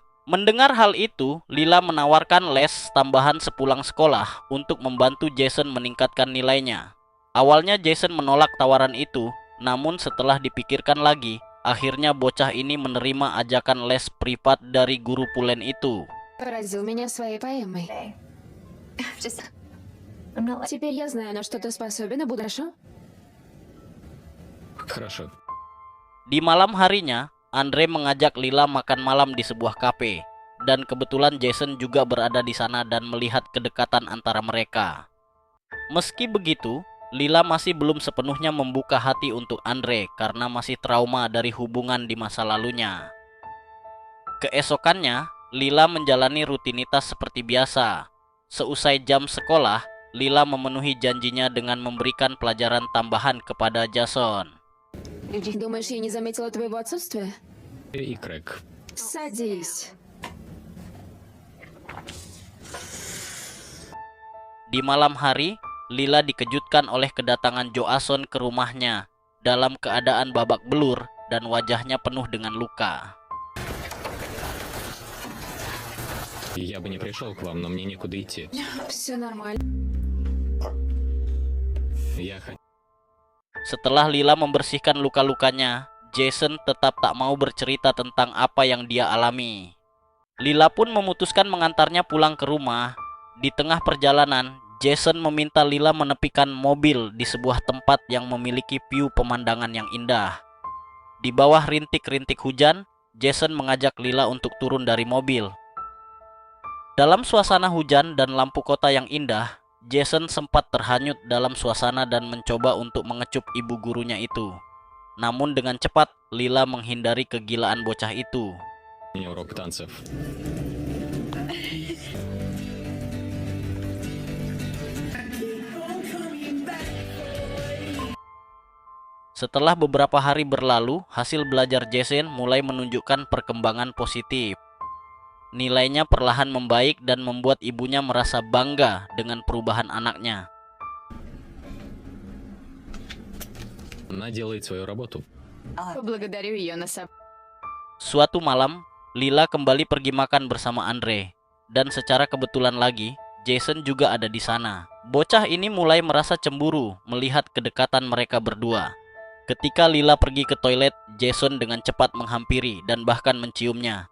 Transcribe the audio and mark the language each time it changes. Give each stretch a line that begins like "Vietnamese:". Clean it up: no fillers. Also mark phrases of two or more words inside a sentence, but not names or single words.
Indonesian: Mendengar hal itu, Lila menawarkan les tambahan sepulang sekolah untuk membantu Jason meningkatkan nilainya. Awalnya Jason menolak tawaran itu, namun setelah dipikirkan lagi, akhirnya bocah ini menerima ajakan les privat dari guru pulen itu.
Russian: Поразил меня своей поэмой.
English: Just I'm not like
Russian: Теперь я знаю, на что ты способен и буду... Хорошо? Хорошо.
Indonesian: Di malam harinya, Andre mengajak Lila makan malam di sebuah kafe, dan kebetulan Jason juga berada di sana dan melihat kedekatan antara mereka. Meski begitu, Lila masih belum sepenuhnya membuka hati untuk Andre karena masih trauma dari hubungan di masa lalunya. Keesokannya, Lila menjalani rutinitas seperti biasa. Seusai jam sekolah, Lila memenuhi janjinya dengan memberikan pelajaran tambahan kepada Jason.
Russian: Думаешь, я не заметила твоего отсутствия? И Крэг. Садись.
Indonesian: Di malam hari, Lila dikejutkan oleh kedatangan Joason ke rumahnya dalam keadaan babak belur dan wajahnya penuh dengan luka.
Russian: Я бы не пришел к вам, но мне некуда идти. Все нормально. Я хотел...
Indonesian: Setelah Lila membersihkan luka-lukanya, Jason tetap tak mau bercerita tentang apa yang dia alami. Lila pun memutuskan mengantarnya pulang ke rumah. Di tengah perjalanan, Jason meminta Lila menepikan mobil di sebuah tempat yang memiliki view pemandangan yang indah. Di bawah rintik-rintik hujan, Jason mengajak Lila untuk turun dari mobil. Dalam suasana hujan dan lampu kota yang indah, Jason sempat terhanyut dalam suasana dan mencoba untuk mengecup ibu gurunya itu. Namun dengan cepat, Lila menghindari kegilaan bocah itu.
Russian: У меня урок танцев.
Indonesian: Setelah beberapa hari berlalu, hasil belajar Jason mulai menunjukkan perkembangan positif. Nilainya perlahan membaik dan membuat ibunya merasa bangga dengan perubahan anaknya.
Russian: Она делает свою работу. Поблагодарю ее
Indonesian: Suatu malam, Lila kembali pergi makan bersama Andre. Dan secara kebetulan lagi, Jason juga ada di sana. Bocah ini mulai merasa cemburu melihat kedekatan mereka berdua. Ketika Lila pergi ke toilet, Jason dengan cepat menghampiri dan bahkan menciumnya.